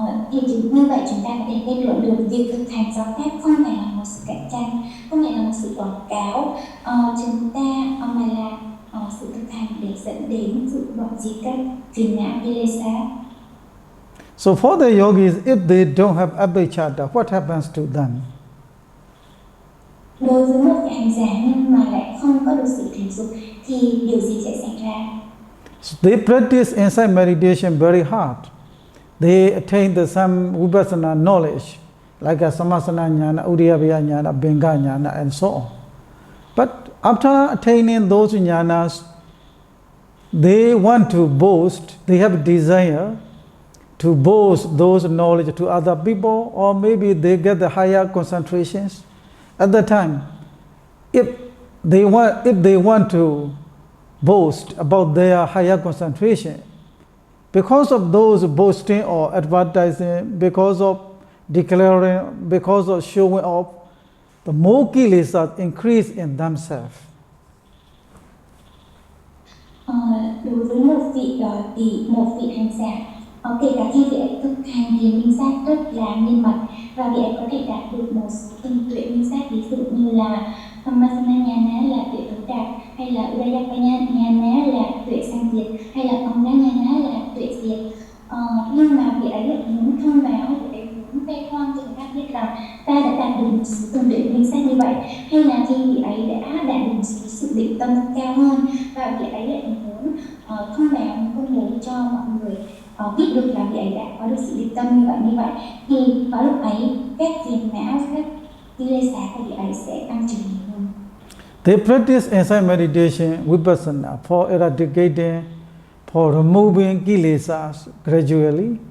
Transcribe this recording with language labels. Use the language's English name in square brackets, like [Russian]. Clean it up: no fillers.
[Vietnamese] Thì như vậy chúng ta có thể kết luận được việc thực hành giáo pháp không phải là một sự cạnh tranh, không phải là một sự quảng cáo, chúng ta mà là sự thực hành để dẫn đến sự đoạn diệt các phiền não kilesa. [English] So for the yogis, if they don't have abhijjhata, what happens to them? [Vietnamese] Đối với một vị hành giả nhưng mà lại không có được sự thiểu dục thì điều gì sẽ xảy ra? [English] So they practice insight meditation very hard. They attain some vipassana knowledge, like a samasana jnana, udiyabhya jnana, bhinga jnana, and so on. But after attaining those jnanas, they want to boast, they have a desire to boast those knowledge to other people, or maybe they get the higher concentrations. At the time, if they want to boast about their higher concentration, because of those boasting or advertising, because of declaring, because of showing off, the more kilesas increase in themselves. [Vietnamese] Đối với một vị hành giả, kể cả khi vị ấy thực hành thiền minh sát rất là nghiêm mật và vị ấy có thể đạt được một số từng tuệ minh sát, ví dụ như là Samasana Jnana là tuệ thấu đạt, hay là Udayaka Jnana là tuệ sanh diệt, hay là Banga Jnana là tuệ diệt. Nhưng mà vị ấy lại muốn thông báo, vị ấy muốn khoe khoang cho người khác biết rằng ta đã đạt được một số từng tuệ minh sát như vậy, hay là khi vị ấy đã đạt được một số sự định tâm cao hơn và vị ấy lại muốn thông báo, công bố cho mọi người biết được là vị ấy đã có được sự định tâm như vậy, thì có lúc ấy các phiền não, các kilesa của vị ấy sẽ tăng trưởng nhiều hơn. [English] They practice insight meditation, vipassana, for eradicating, for removing kilesas gradually.